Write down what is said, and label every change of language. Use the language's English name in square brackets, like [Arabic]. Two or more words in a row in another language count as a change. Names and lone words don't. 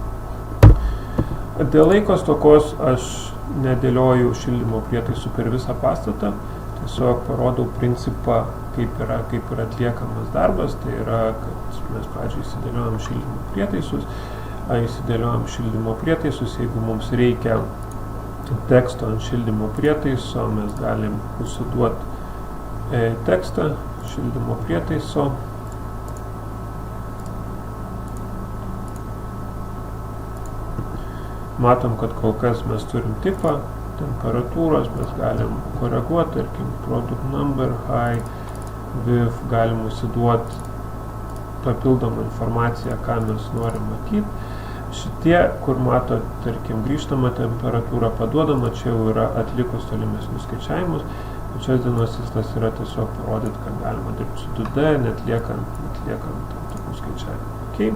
[Lithuanian] Dėl laiko stokos aš nedėlioju šildymo prietaisų per visą pastatą, tiesiog parodau principą, kaip yra atliekamas darbas, tai yra, kad mes pradžiai įsidėliojam šildymo prietaisus, jeigu mums reikia teksto ant šildymo prietaiso, mes galim užsiduoti tekstą šildymo prietaiso. Matom, kad kol kas mes turim tipą, temperatūros, mes galim koreguoti, tarkim, [English] product number, high, width, [Lithuanian] galim užsiduoti papildomą informaciją, ką mes norim matyti. Šitie, kur mato, tarkim, grįžtamą temperatūrą paduodama, čia jau yra atlikus tolimesnius skaičiavimus. Šios dienos tikslas yra tiesiog parodyti, kad galima dirbti su 2D, netliekant tam tikrų skaičiavimų.